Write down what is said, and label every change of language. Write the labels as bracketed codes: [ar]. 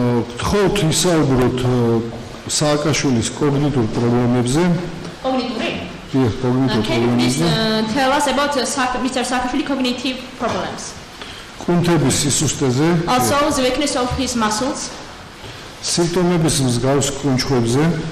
[ka] გთხოვთ ისაუბროთ სააკაშვილის კოგნიტურ პრობლემებზე. კოგნიტური? დიახ, კოგნიტურ პრობლემებზე. [en] Can you please tell us about Mr. Saakashvili cognitive problems? [ka] კუნთების სისუსტეზე. [en] Also the weakness of his muscles. [ka] სიმპტომების მსგავს კუნჩხვებზე.